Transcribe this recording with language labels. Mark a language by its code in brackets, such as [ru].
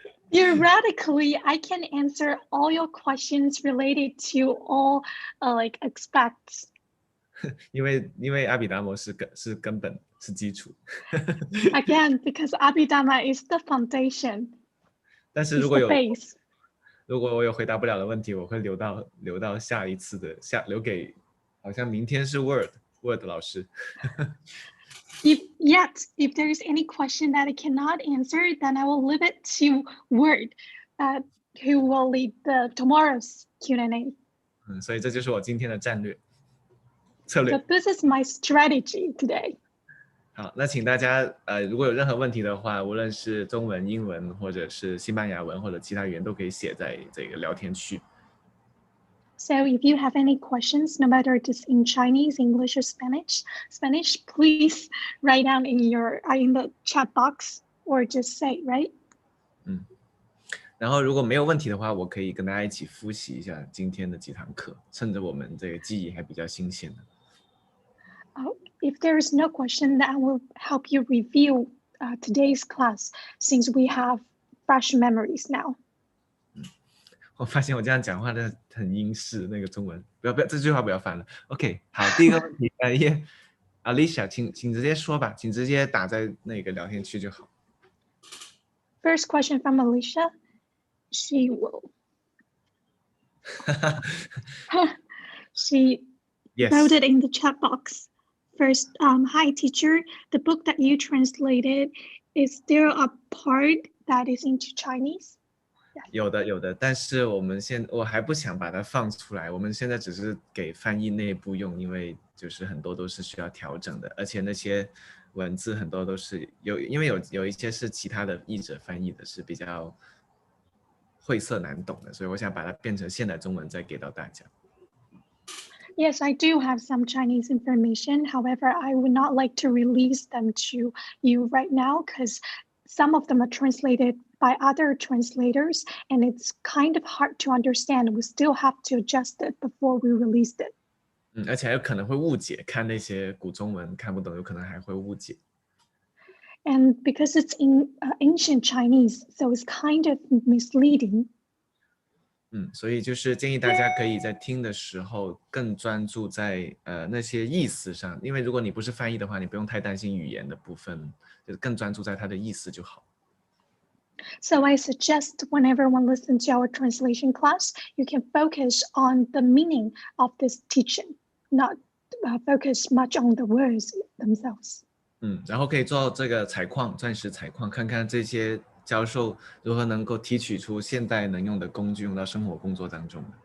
[en] Theoretically, I can answer all your questions related to all like aspects. [zh] 因为阿毗达摩是根本是基础。 [en] Again, because Abhidhamma is the foundation. [zh] 但是如果我有回答不了的问题，我会留到下一次的留给好像明天是 Word 老师。 [en] If there is any question that I cannot answer, then I will leave it to Word, who will lead tomorrow's Q&A. [zh] 所以这就是我今天的战略策略。 [en] So this is my strategy today. [zh] 好，那请大家如果有任何问题的话，无论是中文、英文，或者是西班牙文或者其他语言，都可以写在这个聊天区。 [en] So if you have any questions, no matter it is in Chinese, English, or Spanish, please write down in the chat box or just say, right? [zh] 然后如果没有问题的话，我可以跟大家一起复习一下今天的几堂课，趁着我们这个记忆还比较新鲜的。 [en] If there is no question, then I will help you review today's class since we have fresh memories now. [zh] 我发现我这样讲话的很英式，那个中文不要这句话不要翻了。 OK， 好，第一个问题，Alicia， 请直接说吧，请直接打在那个聊天区就好。 [en] First question from Alicia. She will. She wrote it in the chat box. First, hi teacher, the book that you translated, is there a part that is into Chinese? [zh] 有的，但是我还不想把它放出来，我们现在只是给翻译内部用，因为就是很多都是需要调整的，而且那些文字很多都是因为有一些是其他的译者翻译的，是比较晦涩难懂的，所以我想把它变成现代中文再给到大家。 [en] Yes, I do have some Chinese information. However, I would not like to release them to you right now because some of them are translated by other translators and it's kind of hard to understand. We still have to adjust it before we release it. [zh] 而且还有可能会误解，看那些古中文看不懂，有可能还会误解。 [en] And because it's in ancient Chinese, so it's kind of misleading. [zh] 所以就是建议大家可以在听的时候更专注在那些意思上，因为如果你不是翻译的话，你不用太担心语言的部分，就是更专注在它的意思就好。 [en] So I suggest when everyone listens to our translation class, you can focus on the meaning of this teaching, not focus much on the words themselves. [zh] 然后可以做这个钻石采矿，看看这些教授如何能够提取出现代能用的工具用到生活工作当中。